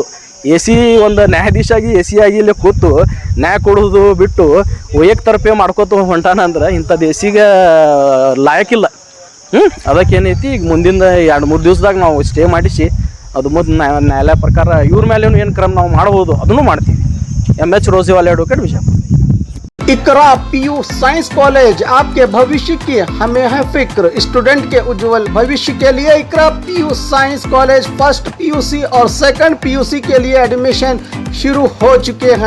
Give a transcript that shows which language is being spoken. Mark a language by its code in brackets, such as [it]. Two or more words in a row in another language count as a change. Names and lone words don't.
[kn] AC ಒಂದು ನ್ಯಾಯಾಧೀಶ ಆಗಿ AC ಆಗಿ ಇಲ್ಲಿ ಕೂತು ನ್ಯಾಯ ಕೊಡೋದು ಬಿಟ್ಟು ಏಕತರಫೆ ಮಾಡ್ಕೋತ ಹೊಂಟಾನ ಅಂದ್ರೆ ಇಂಥದ್ದು AC-ಗೆ ಲಾಯಕ್ಕಿಲ್ಲ। ಅದಕ್ಕೇನೈತಿ ಈಗ ಮುಂದಿನ 2-3 ದಿವಸದಾಗ ನಾವು ಸ್ಟೇ ಮಾಡಿಸಿ ಅದು ಮುಂದೆ ನ್ಯಾಯಾಲಯ ಪ್ರಕಾರ ಇವ್ರ ಮೇಲೆ ಏನು ಕ್ರಮ ನಾವು ಮಾಡ್ಬೋದು ಅದನ್ನು ಮಾಡ್ತೀವಿ। [hi] MH रोजेवाले एडवोकेट विजयपुर। इकरा PU साइंस कॉलेज, आपके भविष्य की हमें है फिक्र। स्टूडेंट के उज्जवल भविष्य के लिए इकरा PU साइंस कॉलेज [en] First PUC [hi] और [en] Second PUC [hi] के लिए एडमिशन शुरू हो चुके हैं।